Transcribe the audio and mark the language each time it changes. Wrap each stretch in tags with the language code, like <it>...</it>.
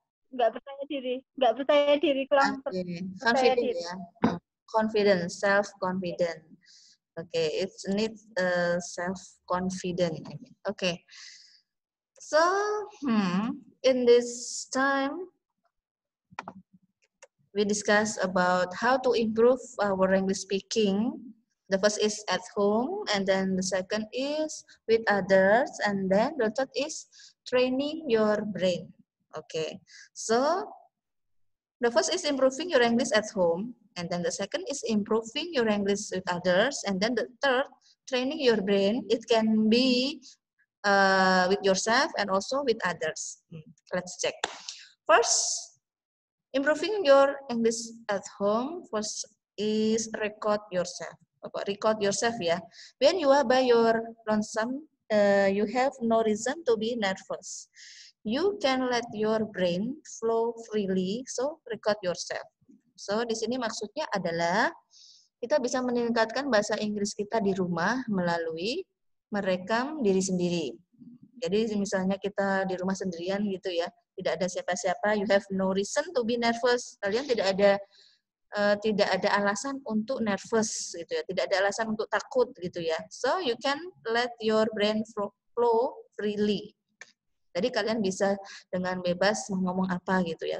<id>Nggak percaya diri, kurang</id> <en>Okay.</en> <id>percaya</id> <en>Confident,</en> <id>diri. ya.</id> <en>Confident, self-confident. Okay, it needs self-confident. Okay. So, in this time, we discuss about how to improve our English speaking. The first is at home, and then the second is with others, and then the third is training your brain. Okay, so The first is improving your English at home, and then the second is improving your English with others, and then the third, training your brain. It can be with yourself and also with others. Let's check. First, improving your English at home. First is record yourself. Record yourself ya. When you are by your lonesome, you have no reason to be nervous. You can let your brain flow freely, so record yourself.</en> <id>So di sini maksudnya adalah kita bisa meningkatkan bahasa Inggris kita di rumah melalui merekam diri sendiri. Jadi misalnya kita di rumah sendirian gitu ya, tidak ada siapa-siapa,</id> <en>you have no reason to be nervous.</en> <id>Kalian tidak ada alasan untuk nervous gitu ya, tidak ada alasan untuk takut gitu ya.</id> <en>So you can let your brain flow freely.</en> <id>Jadi kalian bisa dengan bebas ngomong apa gitu ya.</id>